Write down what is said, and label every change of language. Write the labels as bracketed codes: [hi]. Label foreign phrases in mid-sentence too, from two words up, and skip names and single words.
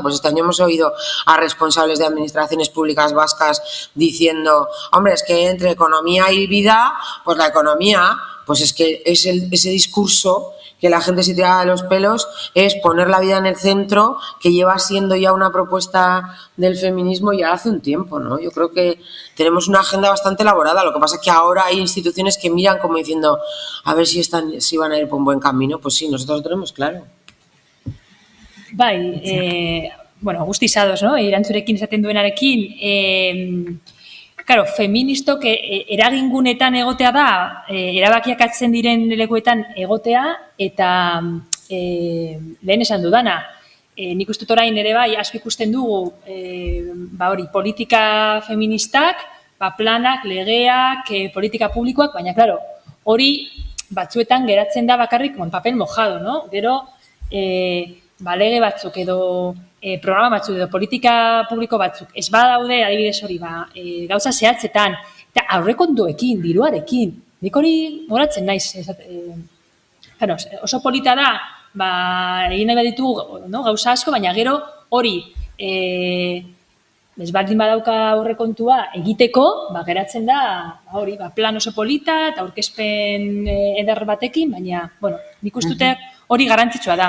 [es] Pues este año hemos oído a responsables de administraciones públicas vascas diciendo, hombre, es que entre economía y vida, pues la economía, pues es que es ese discurso que la gente se tira de los pelos, es poner la vida en el centro, que lleva siendo ya una propuesta del feminismo ya hace un tiempo, ¿no? Yo creo que tenemos una agenda bastante elaborada, lo que pasa es que ahora hay instituciones que miran como diciendo, a ver si van a ir por un buen camino. Pues sí, nosotros lo tenemos claro. [eu] Bai, guztiz ados, no? Erantzurekin esaten duenarekin, claro, feministok eragingunetan egotea da, erabakiak hartzen diren lekuetan egotea, eta lehen esan dudana, nik uste dut orain ere bai, asko ikusten dugu, politika feministak, planak, legeak, politika publikoak, baina, claro, hori batzuetan geratzen da bakarrik [es] papel mojado, [eu] no? Gero, lege batzuk edo programa batzuk edo politika publiko batzuk ez badaude, adibidez hori, gauza zehatzetan, eta aurrekontuekin, diruarekin, nik hori goratzen naiz. Oso polita da, egin nahi baditu gauza asko, baina gero hori ez baldin badauka aurrekontua egiteko, geratzen da hori, plan oso polita eta aurkezpen eder batekin, baina, nik uste hori garrantzitsua da.